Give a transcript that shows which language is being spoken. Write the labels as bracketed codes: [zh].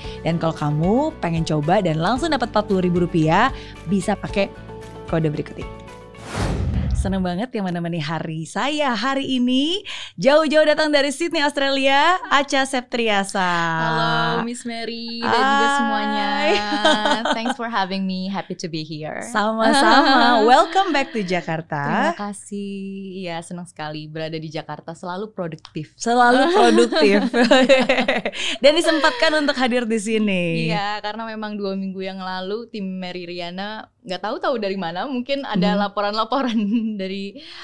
[id] Dan kalau kamu pengen coba dan langsung dapat Rp40.000, bisa pakai kode berikut ini. Seneng banget yang menemani hari saya hari ini. Jauh-jauh datang dari Sydney, Australia, Acha Septriasa. Halo Miss Mary dan juga semuanya. [en] Thanks for having me, happy to be here. [id] Sama-sama, [en] welcome back to Jakarta. [id] Terima kasih, ya senang sekali berada di Jakarta, selalu produktif. Selalu produktif. Dan disempatkan untuk hadir di sini. Iya, karena memang 2 minggu yang lalu tim Mary Riana nggak tahu dari mana, mungkin ada laporan-laporan dari